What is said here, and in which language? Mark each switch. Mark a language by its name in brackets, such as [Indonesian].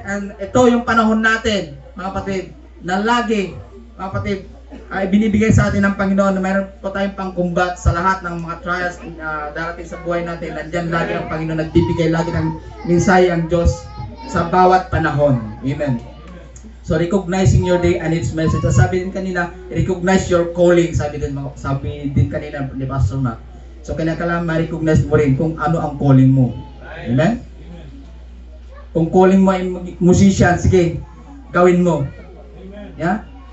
[Filipino] And ito yung panahon natin, mga kapatid, na lagi, mga kapatid, ay binibigay sa atin ng Panginoon na mayroon po tayong pangkumbat sa lahat ng mga trials darating sa buhay natin. Nandiyan lagi ang Panginoon, nagbibigay lagi ng mensahe ang Diyos sa bawat panahon. Amen. [English] So recognizing your day and its message. [Filipino] Sabi din kanina, [English] recognize your calling. [Filipino] Sabi din kanina ni Pastor Mac. So kailangan ma-recognize mo rin kung ano ang calling mo. Amen? Kung calling mo ay musician, sige, gawin mo. Yeah?